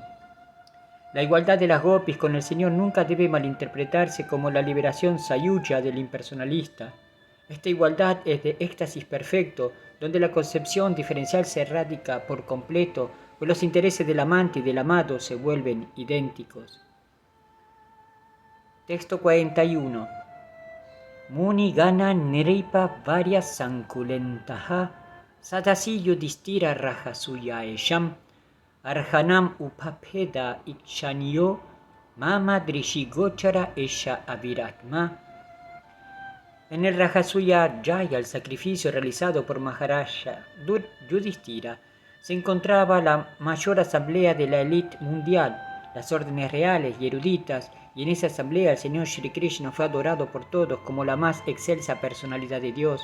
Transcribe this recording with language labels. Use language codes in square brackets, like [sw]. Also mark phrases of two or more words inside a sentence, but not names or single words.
[es] La igualdad de las gopis con el Señor nunca debe malinterpretarse como la liberación sayuya del impersonalista. Esta igualdad es de éxtasis perfecto, donde la concepción diferencial se erradica por completo, pues los intereses del amante y del amado se vuelven idénticos. Texto 41. [sa] मुनि गण नृप वर्य सङ्कुलेन्तह सदसि युधिस्तिर राजसूय एषम् अर्हणम् उपपेद ईक्षणीयो मम दृषिगोचर एष अविरात्म. [es] En el Rajasuya Jaya, el sacrificio realizado por Maharaja Yudhishthira, se encontraba la mayor asamblea de la élite mundial, las órdenes reales y eruditas, y en esa asamblea el Señor Shri Krishna fue adorado por todos como la más excelsa personalidad de Dios.